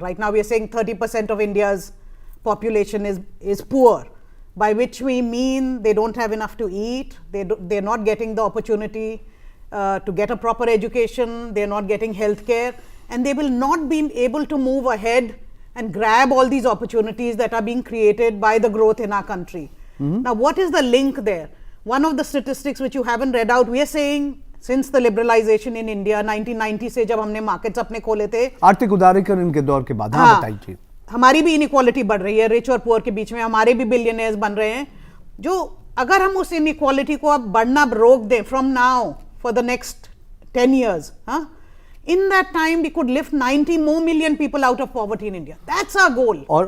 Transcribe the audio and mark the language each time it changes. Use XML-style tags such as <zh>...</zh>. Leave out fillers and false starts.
<en>Right now we are saying 30% of India's population is poor, by which we mean they don't have enough to eat, they're not getting the opportunity to get a proper education, they're not getting health care, and they will not be able to move ahead and grab all these opportunities that are being created by the growth in our country. Now, what is the link there? One of the statistics which you haven't read out, we are saying since the liberalization in India 1990</en> <hi>से जब हमने</hi> <en>markets</en> <hi>अपने खोले थे, आर्थिक उदारीकरण के दौर के बाद, हाँ बताइए, हमारी भी inequality बढ़ रही है, rich और poor के बीच में हमारे भी billionaires बन रहे हैं, जो अगर हम उस inequality को अब बढ़ना रोक दें</hi> <en>from now for the next 10 years, in that time we could lift 90 more million people out of poverty in India. That's our goal.</en>